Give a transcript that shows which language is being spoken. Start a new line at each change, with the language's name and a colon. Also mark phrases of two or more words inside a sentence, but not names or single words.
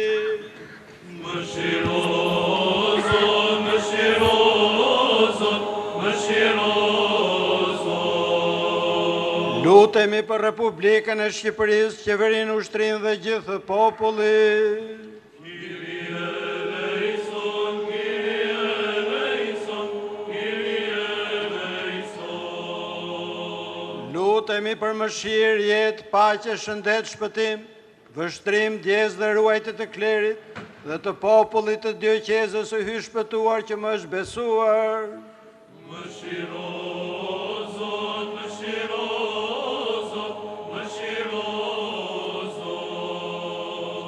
Albanian: Mëshiro, Zot, mëshiro, Zot, mëshiro, Zot. Lutemi për Republikën e Shqipërisë, qeverinë, ushtrinë dhe gjithë popullin.
Greek: Κύριε ελέησον, Κύριε ελέησον, Κύριε ελέησον.
Albanian: Lutemi për mëshirë, jetë, paqe, shëndet, shpëtim, vështrim, djesë dhe ruajtje të klerit dhe të popullit të dioqezës së hy shpëtuar që më është besuar. Mëshiro, Zot, mëshiro, Zot, mëshiro, Zot.